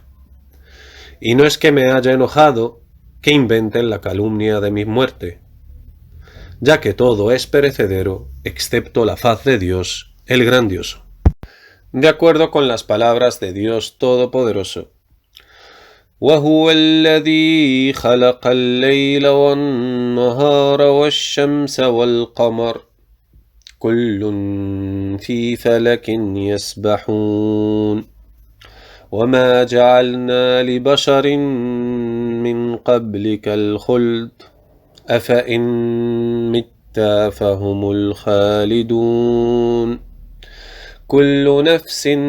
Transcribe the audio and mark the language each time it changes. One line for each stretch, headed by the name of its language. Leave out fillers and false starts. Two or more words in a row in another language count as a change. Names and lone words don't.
Spanish: Y no es que me haya enojado que inventen la calumnia de mi muerte, ya que todo es perecedero, excepto la faz de Dios, el grandioso. De acuerdo con las palabras de Dios Todopoderoso,
Arabic: وَهُوَ الَّذِي خَلَقَ اللَّيْلَ وَالنَّهَارَ وَالشَّمْسَ وَالْقَمَرَ كُلٌّ فِي فَلَكٍ يَسْبَحُونَ وَمَا جَعَلْنَا لِبَشَرٍ مِّن قَبْلِكَ الْخُلْدَ أَفَإِن مِتَّ فَهُمُ الْخَالِدُونَ كُلُّ نَفْسٍ